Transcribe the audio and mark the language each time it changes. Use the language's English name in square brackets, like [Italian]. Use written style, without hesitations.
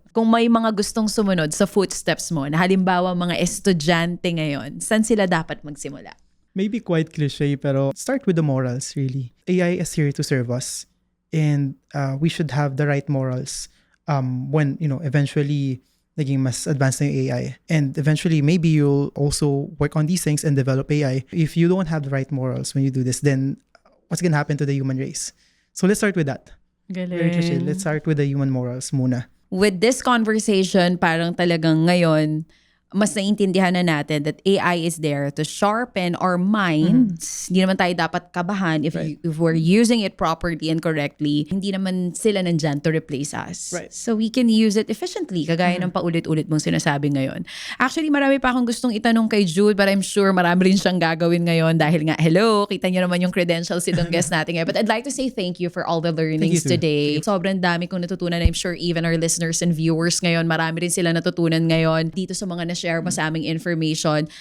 [Filipino] Kung may mga gustong sumunod sa footsteps mo, na halimbawa mga estudyante ngayon, saan sila dapat magsimula? [English] Maybe quite cliche, pero start with the morals, really. AI is here to serve us. And we should have the right morals when, eventually [Filipino] naging mas advanced na yung [English] AI. And eventually, maybe you'll also work on these things and develop AI. If you don't have the right morals when you do this, then what's gonna happen to the human race? So let's start with that. Very cliche. Let's start with the human morals muna. With this conversation, [Filipino] parang talagang ngayon, mas naiintindihan na natin [English] that AI is there to sharpen our minds. [Filipino] Hindi naman tayo dapat kabahan [English] if we're using it properly and correctly. [Filipino] Hindi naman sila nandyan to replace us. [English] Right. So we can use it efficiently, [Filipino] kagaya ng paulit-ulit mong sinasabi ngayon. Actually, marami pa akong gustong itanong kay Jude, [English] but I'm sure [Filipino] marami rin siyang gagawin ngayon dahil nga, hello, kita niyo naman yung credentials itong guest natin ngayon. [English] But I'd like to say thank you for all the learnings today. [Filipino] Sobrang dami kong natutunan. [English] I'm sure even our listeners and viewers [Filipino] ngayon, marami rin sila natutunan ngayon dito sa mga share mo sa aming information.